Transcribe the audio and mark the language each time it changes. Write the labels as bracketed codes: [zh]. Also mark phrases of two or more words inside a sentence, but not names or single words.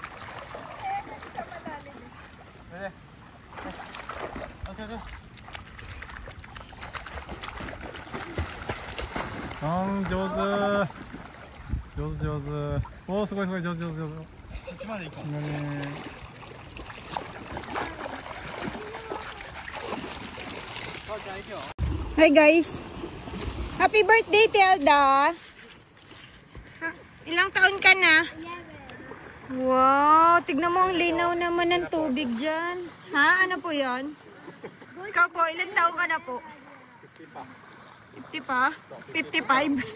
[ja] 上手上手上手。おお、すごいすごい、上手上手上手。こっちまで行こう。 [en] Hi guys! Happy birthday, [tl] Telda! Ilang taon ka na? 11. Wow! Tignan mo ang linaw naman ng tubig dyan. Ha? Ano po yon? Ikaw po, ilang taon ka na po? 50 pa? 55?